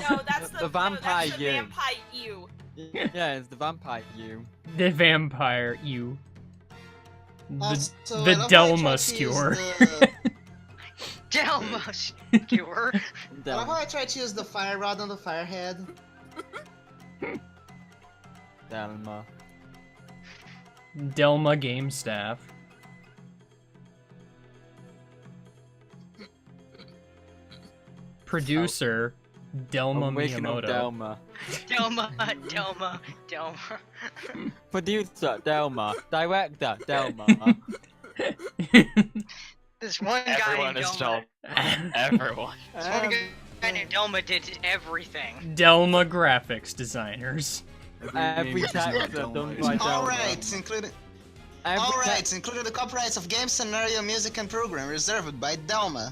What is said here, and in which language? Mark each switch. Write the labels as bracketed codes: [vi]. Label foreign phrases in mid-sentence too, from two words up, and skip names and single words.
[en] No, that's the vampire that's the you. vampire you. Yeah, it's the vampire you. The vampire you. Also, The I love how I Delma tried to skewer. use the- Delma skewer. I love how I tried to use the fire rod on the firehead. Delma. Delma game staff. Producer Delma Original Miyamoto. Delma. Delma. Producer Delma. Director Delma. This one guy Everyone named is Delma. Delma. Everyone. This one guy named Delma did everything. Delma graphics designers. Every text done by Delma. All rights, including Every all te- rights, including the copyrights of game scenario, music, and program reserved by Delma.